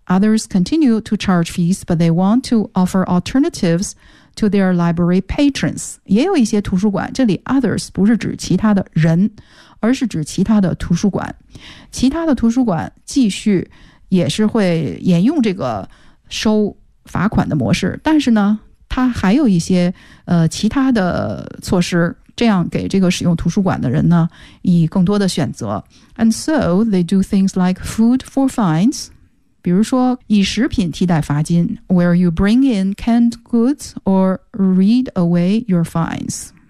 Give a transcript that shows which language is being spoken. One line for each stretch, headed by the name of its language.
English: Others continue to charge fees, but they want to offer alternatives to their library patrons.
Chinese: 也有一些图书馆，这里 others 不是指其他的人，而是指其他的图书馆。其他的图书馆继续也是会沿用这个收罚款的模式，但是呢，它还有一些其他的措施，这样给这个使用图书馆的人呢，以更多的选择。
English: And so they do things like food for fines,
Chinese: 比如说以食品替代罚金
English: ,where you bring in canned goods or read away your fines.